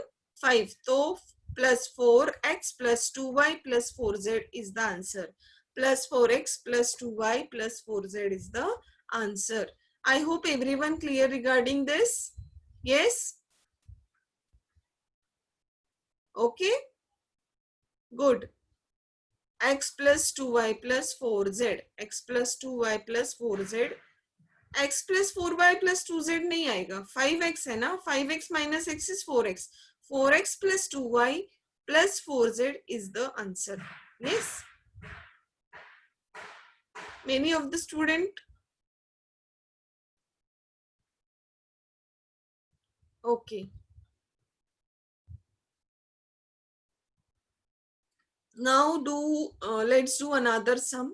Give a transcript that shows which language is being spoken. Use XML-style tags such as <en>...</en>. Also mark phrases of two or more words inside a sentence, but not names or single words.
<en>5. So plus 4x plus 2y plus 4z is the answer. Plus 4x plus 2y plus 4z is the answer. I hope everyone clear regarding this. Yes? Okay? Good. X plus 2y plus 4z. X plus 2y plus 4z. X plus 4y plus 2z</en> <hi>नहीं आएगा,</hi> <en>5x</en> <hi>है ना,</hi> <en>5x minus x is 4x. 4x plus 2y plus 4z is the answer. Yes? Many of the student? Okay. Now let's do another sum.</en>